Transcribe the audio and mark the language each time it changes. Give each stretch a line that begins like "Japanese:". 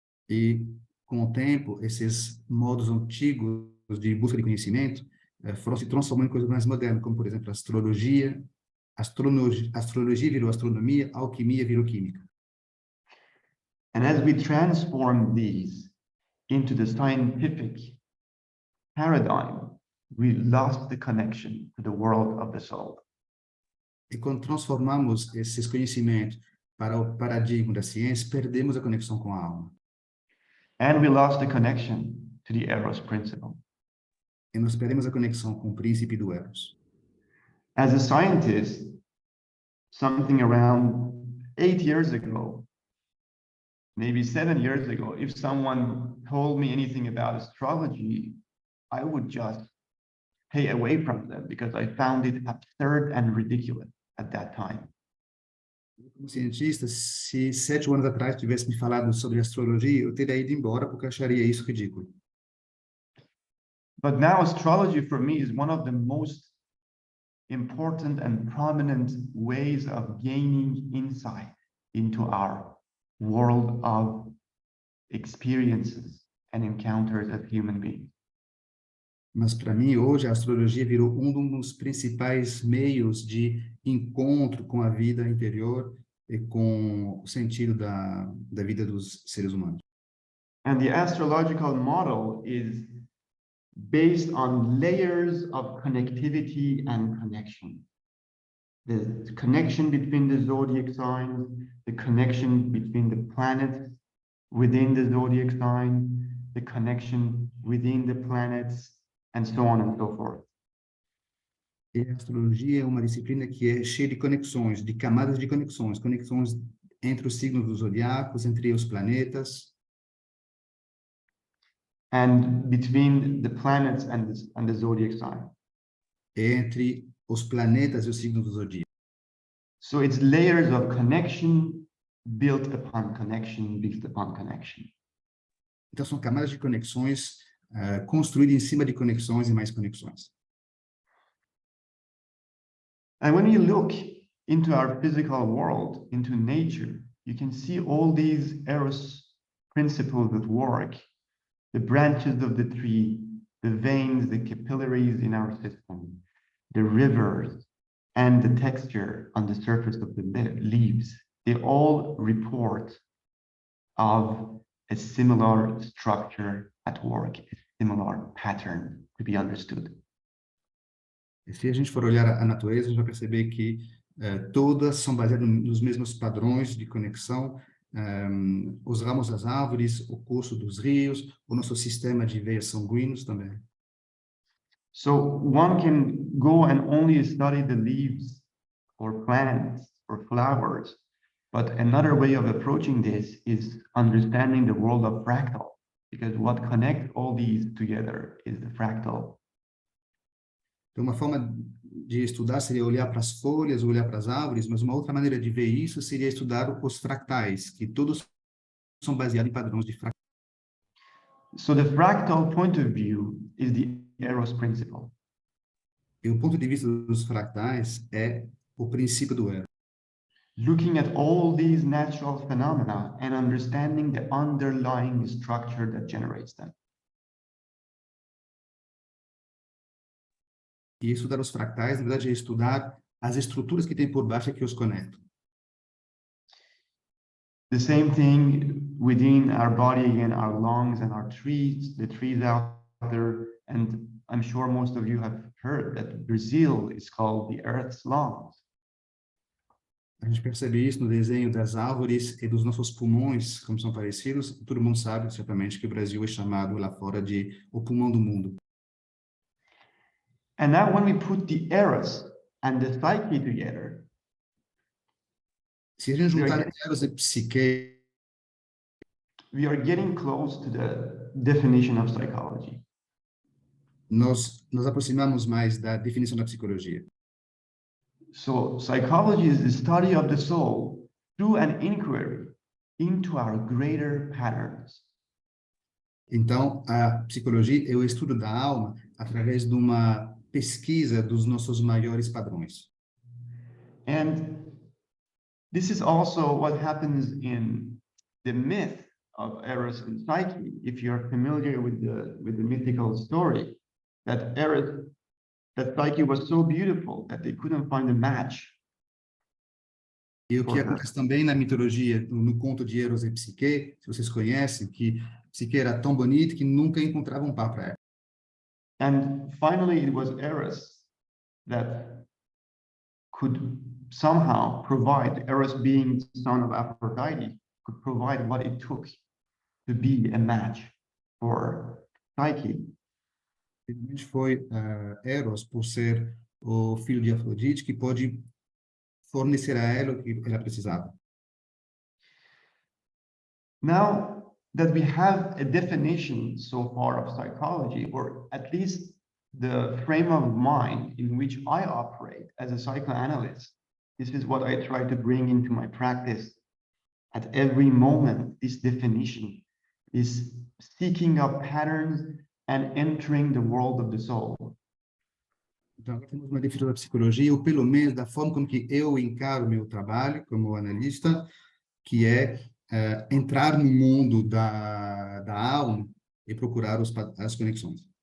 Portuguese: E, com o tempo, esses modos antigos de busca de conhecimento foram se transformando em coisas mais modernas, como, por exemplo, a astrologia. Astrologia virou astronomia, alquimia virou química.
English: And as we transform these into the scientific paradigm, we lost the connection to the world of the soul.
Portuguese: E quando transformamos esses conhecimentos para o paradigma da ciência, perdemos a conexão com a alma.
English: And we lost the connection to the Eros principle.
Portuguese: E nós perdemos a conexão com o príncipe do Eros.
English: As a scientist, something around 8 years ago, maybe 7 years ago, if someone told me anything about astrology, I would just stay away from them because I found it absurd and ridiculous at that time.
Portuguese: Como cientista, se 7 anos atrás tivesse me falado sobre astrologia, eu teria ido embora porque eu acharia isso ridículo.
English: But now astrology for me is one of the most important and prominent ways of gaining insight into our world of experiences and encounters as human beings.
Portuguese: Mas para mim, hoje, a astrologia virou um dos principais meios de encontro com a vida interior e com o sentido da vida dos seres humanos.
English: And the astrological model is based on layers of connectivity and connection. The connection between the zodiac signs, the connection between the planets within the zodiac sign, the connection within the planets, and so on and so forth.
Portuguese: E a astrologia é uma disciplina que é cheia de conexões, de camadas de conexões, conexões entre os signos dos zodiacos, entre os planetas,
English: and between the planets and the zodiac sign.
Portuguese: entre os planetas e os signos do zodíaco.
English: So it's layers of connection built upon connection, built upon connection.
Portuguese: Então são camadas de conexões construídas em cima de conexões e mais conexões.
English: And when you look into our physical world, into nature, you can see all these Eros principles at work, the branches of the tree, the veins, the capillaries in our system, the rivers, and the texture on the surface of the leaves. They all report of a similar structure at work, a similar pattern to be understood.
Portuguese: E se a gente for olhar a natureza, a gente vai perceber que todas são baseadas nos mesmos padrões de conexão, os ramos das árvores, o curso dos rios, o nosso sistema de veias sanguíneos também.
English: So one can go and only study the leaves or plants or flowers, but another way of approaching this is understanding the world of fractal, because what connects all these together is the fractal.
Portuguese: Então, uma forma de estudar seria olhar para as folhas, olhar para as árvores, mas uma outra maneira de ver isso seria estudar os fractais, que todos são baseados em padrões de fractais.
English: So the fractal point of view is the Eros principle.
Portuguese: E o ponto de vista dos fractais é o princípio do Eros.
English: Looking at all these natural phenomena and understanding the underlying structure that generates them.
Portuguese: E estudar os fractais, na verdade, é estudar as estruturas que tem por baixo que os conectam.
English: The same thing within our body, again, our lungs and our trees, the trees out there. And I'm sure most of you have heard that Brazil is called the Earth's lungs.
Portuguese: A gente percebe isso no desenho das árvores e dos nossos pulmões, como são parecidos. Todo mundo sabe, certamente, que o Brasil é chamado lá fora de o pulmão do mundo.
English: And now when we put the Eros and the psyche together,
Portuguese: Se a gente juntar Eros e Psique,
English: we are getting close to the definition of psychology.
Portuguese: nós nos aproximamos mais da definição da psicologia.
English: So psychology is the study of the soul through an inquiry into our greater patterns.
Portuguese: Então, a psicologia é o estudo da alma através de uma pesquisa dos nossos maiores padrões.
English: And this is also what happens in the myth of Eros and Psyche. If you're familiar with the mythical story, that Psyche was so beautiful that they couldn't find a match.
Portuguese: E o que acontece também na mitologia, no conto de Eros e Psique, se vocês conhecem, que Psique era tão bonita que nunca encontrava um par para ela.
English: And finally, it was Eros that could somehow provide, Eros being son of Aphrodite, could provide what it took to be a match for Psyche.
Portuguese: Finalmente foi Eros, por ser o filho de Afrodite, que pôde fornecer a ela o que ela precisava.
English: Now that we have a definition so far of psychology, or at least the frame of mind in which I operate as a psychoanalyst, this is what I try to bring into my practice at every moment. This definition is seeking up patterns and entering the world of the soul.
Portuguese: Então, agora temos uma definição da psicologia, ou pelo menos da forma como que eu encaro o meu trabalho como analista, que é entrar no mundo da alma e procurar as conexões.